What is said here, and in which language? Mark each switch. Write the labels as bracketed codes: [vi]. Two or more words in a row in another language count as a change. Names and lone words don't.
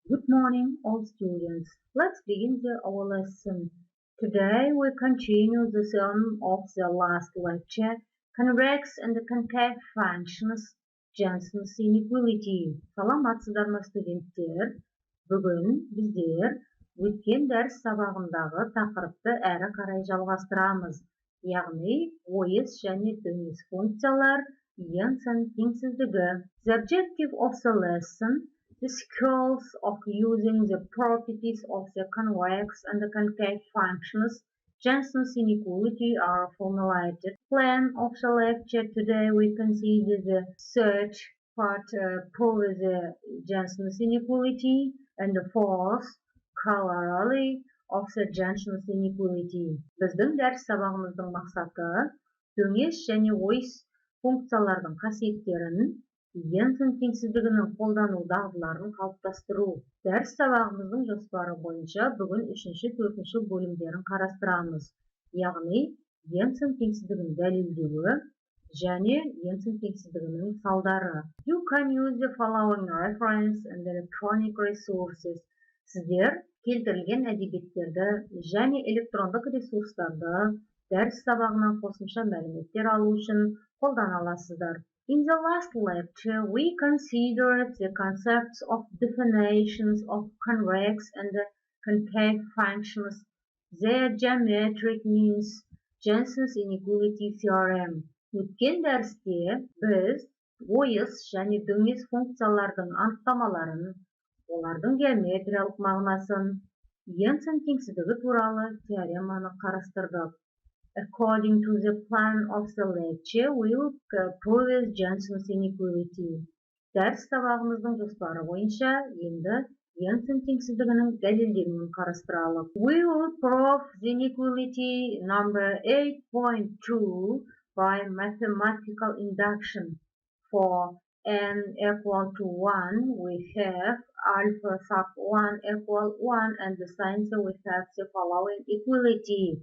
[en] Good morning, all students. Let's begin our lesson. Today we continue the theme of the last lecture, convex and concave functions, Johnson's inequality. [kk] Саламатсыздар ма студенттер? Бүгін біздер өткен дәріс сабағындағы тақырыпты әрі қарай жалғастырамыз. Яғни ойыс және дөңес функциялар, Johnson's теңсіздігі. [en] The objective of the lesson, the skills of using the properties of the convex and the concave functions, Johnson's inequality are formulated. Plan of the lecture today we consider the third part prove the Johnson's inequality and the fourth corollary of the Johnson's inequality. [kk] Біздің дәріс сабағымыздың мақсаты дөңес және ойыс функциялардың қасиеттерін, Johnson's теңсіздігінің қолдану дағдыларын қалыптастыру. Дәріс сабағымыздың жоспары бойынша бүгін 3-4 бөлімдерін қарастырамыз. Яғни, Johnson's теңсіздігін дәлелдеуі және Johnson's теңсіздігінің салдары. [en] You can use the following reference and electronic resources. [kk] Сіздер келтірілген әдебиеттерді және электрондық ресурстарды дәріс сабағынан қосымша мәліметтер алу үшін қолдана аласыздар. [en] In the last lecture, we considered the concepts of definitions of convex and concave functions, their geometric means, Johnson's inequality theorem. [kk] Өткен дәрісте біз ойыс және дөңес функциялардың анықтамаларын, олардың геометриялық мағынасын, Johnson's теңсіздігі туралы теореманы қарастырдық. [en] According to the plan of the lecture, we will prove Johnson's inequality. [kk] Дәріс сабағымыздың жоспары бойынша енді Johnson's теңсіздігінің дәлелденуін қарастыралық. [en] We will prove the inequality number 8.2 by mathematical induction. For n equal to 1, we have alpha sub 1 equal 1 and the sign we have the following equality.